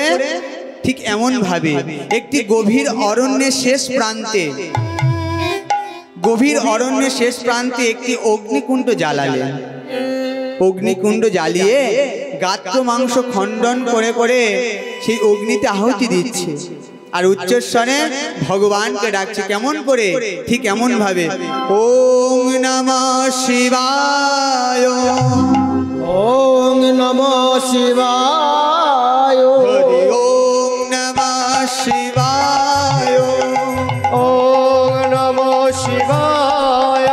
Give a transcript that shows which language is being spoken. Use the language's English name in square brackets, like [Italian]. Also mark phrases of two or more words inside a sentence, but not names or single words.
[Bangla] ঠিক এমন ভাবে, একটি গভীর অরণ্যের শেষ প্রান্তে একটি অগ্নিকুণ্ড জ্বালালেন। অগ্নিকুণ্ড জ্বালিয়ে গাত্র মাংস খণ্ডন করে করে সেই অগ্নিতে আহুতি দিচ্ছে, আর উচ্চস্বরে ভগবানকে ডাকছে। কেমন করে? ঠিক এমন ভাবে, [Sanskrit] ওং নমঃ শিবায়, ওং নমঃ শিবায়, হরি ওং নমঃ শিবায়, ওং নমঃ শিবায়,